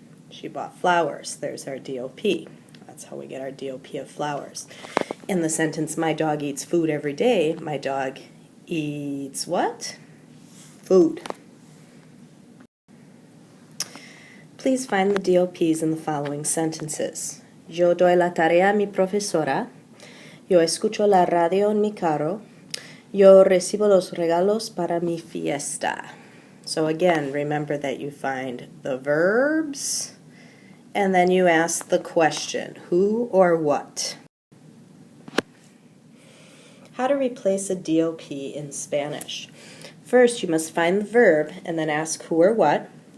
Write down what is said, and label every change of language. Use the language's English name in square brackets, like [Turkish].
[English] She bought flowers. There's our DOP. That's how we get our DOP of flowers. In the sentence, my dog eats food every day, my dog eats what? Food. Please find the DOPs in the following sentences. [Spanish] Yo doy la tarea a mi profesora. Yo escucho la radio en mi carro. Yo recibo los regalos para mi fiesta. [English] So again, remember that you find the verbs and then you ask the question, who or what? How to replace a DOP in Spanish. First, you must find the verb and then ask who or what.